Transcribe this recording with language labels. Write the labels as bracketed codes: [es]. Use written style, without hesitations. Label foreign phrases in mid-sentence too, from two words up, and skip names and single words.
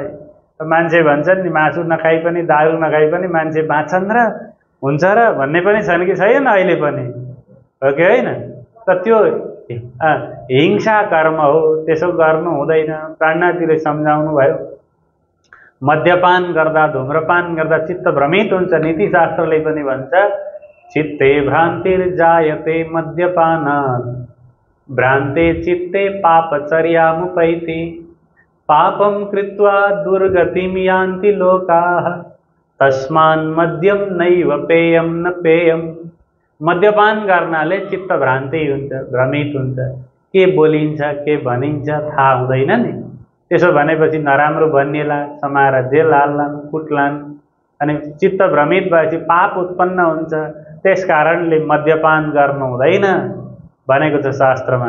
[ne] मान्छे भन्छन् नि मासु नखाइ पनि दारू नखाइ पनि मान्छे बाँच्छन् र हुन्छ र भन्ने पनि छन् कि छैन अहिले पनि, हो कि होइन? त त्यो हिंसा कर्म हो, त्यसो गर्नु हुँदैन। प्राणनाथजीले सम्झाउनु भयो। मद्यपान गर्दा, धूम्रपान गर्दा चित्त भ्रमित हुन्छ। नीतिशास्त्रले पनि भन्छ [sa] चित्ते भ्रान्तिर्जायते मद्यपानात् भ्रान्ते चित्ते पापचर्यामुपैति पापं कृत्वा दुर्गतिं यान्ति लोकाः तस्मान् मद्यं नैव पेयं न पेयं। [ne] मद्यपान गर्नाले चित्त भ्रान्ति हुन्छ, भ्रमित हुन्छ, के बोलिन्छ के भनिन्छ थाहा हुँदैन नि। त्यसो भनेपछि नराम्रो भनिएला, समाएर जेल हाल्लान्, कुट्लान्, अनि चित्त भ्रमित भएपछि पाप उत्पन्न हुन्छ। त्यस कारणले मद्यपान गर्नु हुँदैन भनेको छ शास्त्रमा।